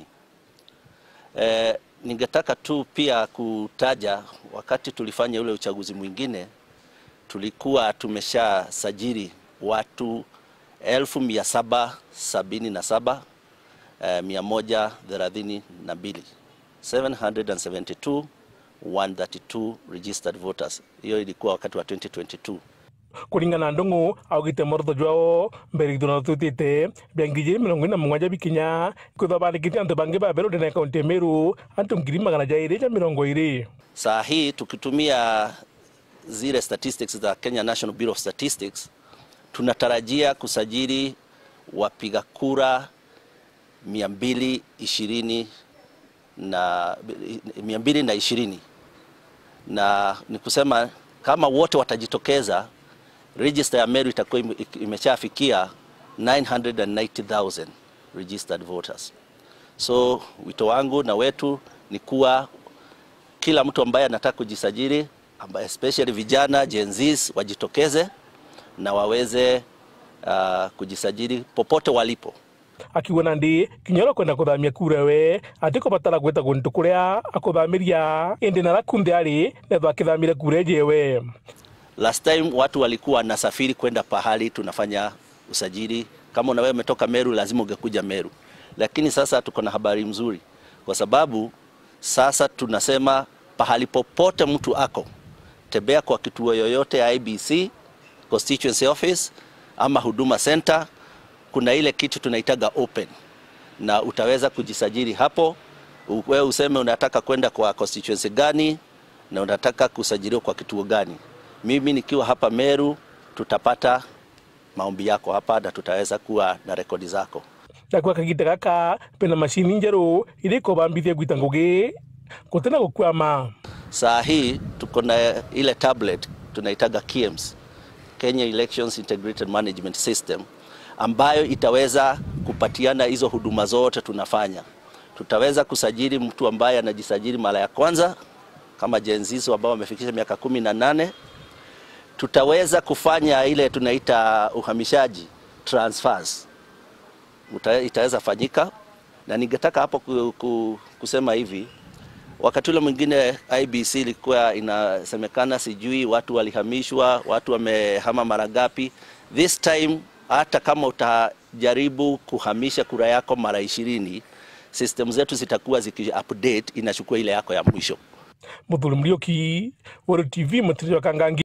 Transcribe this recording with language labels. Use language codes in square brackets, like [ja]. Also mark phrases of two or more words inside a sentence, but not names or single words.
[sw] Ningetaka tu pia kutaja wakati tulifanya ule uchaguzi mwingine tulikuwa tumesha sajili watu 1777 132 772 132 [en] registered voters. [sw] Hiyo ilikuwa wakati wa 2022. Kulingana na [mer] Ndung'u augite mortho jwao mbere githurano tutite biangije 47 bikinya kutho bandikithia antu bangi baberu ndene kaunti ya Meru antu 220. [sw] Saa hii tukitumia zile statistics za Kenya National Bureau of Statistics tunatarajia kusajili wapiga kura 220 na ni kusema kama wote watajitokeza register ya Meru itakuwa imeshafikia 990,000 [en] registered voters. [sw] So wito wangu na wetu ni kuwa kila mtu ambaye anataka kujisajili, ambaye especially vijana Gen Zs wajitokeze na waweze kujisajili popote walipo. [mer] Akiwa ndi kinyoro kwenda kuthamia kura we atiko batara gweta guntu kuria akuthamiria indi na rakunde ari netho akithamire kura jewe. [en] Last time [sw] watu walikuwa nasafiri kwenda pahali tunafanya usajili. Kama na wewe umetoka Meru lazima ungekuja Meru. Lakini sasa tuko na habari mzuri kwa sababu sasa tunasema pahali popote mtu ako, tembea kwa kituo yoyote ya IEBC, [en] constituency office [sw] ama huduma center, kuna ile kitu tunaitaga open na utaweza kujisajili hapo. Wewe useme unataka kwenda kwa constituency gani na unataka kusajiliwa kwa kituo gani. Mimi nikiwa hapa Meru tutapata maombi yako hapa na tutaweza kuwa na rekodi zako. [mer] Na kwa kagita kaka pena machine njeru iliko bambithia gwita ngugi kutena gukwama. [sw] Saa hii tuko na ile tablet tunaitaga KIEMS, Kenya Elections Integrated Management System, ambayo itaweza kupatiana hizo huduma zote tunafanya. Tutaweza kusajili mtu ambaye anajisajili mara ya kwanza kama Gen Z ambao wamefikisha miaka 18. Tutaweza kufanya ile tunaita uhamishaji, transfers. Itaweza fanyika na ningetaka hapo kusema hivi, wakati ule mwingine IEBC ilikuwa inasemekana sijui watu walihamishwa, watu wamehama mara ngapi. [en] This time [sw] hata kama utajaribu kuhamisha kura yako mara 20, system zetu zitakuwa ziki-update, inachukua ile yako ya mwisho. Muthuri Muriuki, World TV, Muthuri wa Kangangi.